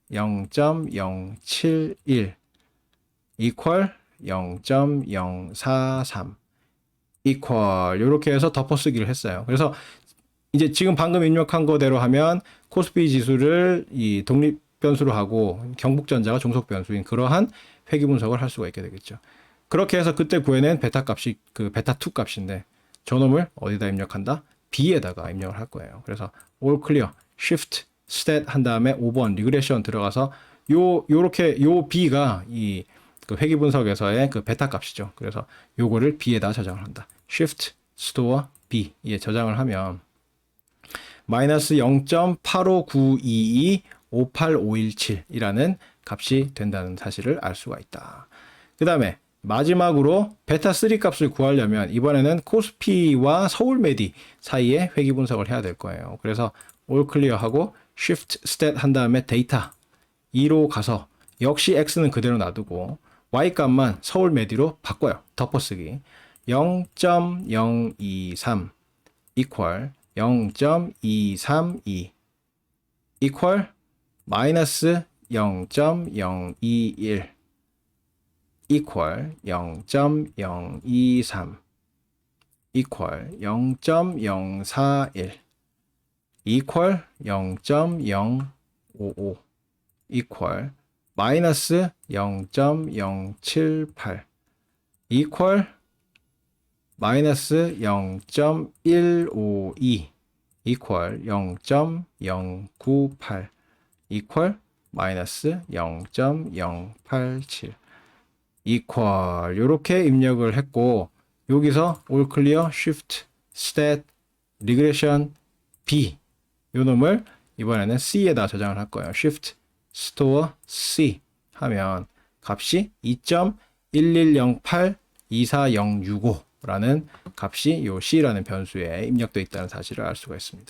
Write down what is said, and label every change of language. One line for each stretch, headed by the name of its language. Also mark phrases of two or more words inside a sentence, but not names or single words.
Korean: 0.071 equal 0.043 equal 이렇게 해서 덮어쓰기를 했어요. 그래서 이제 지금 방금 입력한 거대로 하면 코스피 지수를 이 독립 변수로 하고 경북전자가 종속 변수인 그러한 회귀 분석을 할 수가 있게 되겠죠. 그렇게 해서 그때 구해낸 베타 값이 그 베타 2 값인데 저놈을 어디다 입력한다? B에다가 입력을 할 거예요. 그래서
English: all clear, shift, stat
Korean: 한 다음에 5번 리그레션 들어가서 요렇게 요 B가 이 그 회귀 분석에서의 그 베타 값이죠. 그래서 요거를 B에다 저장을 한다.
English: shift, store,
Korean: B에 저장을 하면 마이너스 0.85922-58517이라는 값이 된다는 사실을 알 수가 있다. 그 다음에 마지막으로 베타 3 값을 구하려면 이번에는 코스피와 서울메디 사이에 회귀 분석을 해야 될 거예요. 그래서
English: all clear
Korean: 하고
English: shift stat
Korean: 한 다음에 데이터 2로 가서 역시 x는 그대로 놔두고 y 값만 서울메디로 바꿔요. 덮어쓰기 0.023 equal 0.232 equal 마이너스 0.021 equal 0.023 equal 0.041 equal 0.055 equal 마이너스 0.078 equal 마이너스 0.152 equal 0.098 equal 마이너스 0.087 equal 이렇게 입력을 했고 여기서
English: all clear, shift, stat, regression,
Korean: B 요 놈을 이번에는 C에다 저장을 할 거예요.
English: shift, store,
Korean: C 하면 값이 2.110824065라는 값이 요 C라는 변수에 입력되어 있다는 사실을 알 수가 있습니다.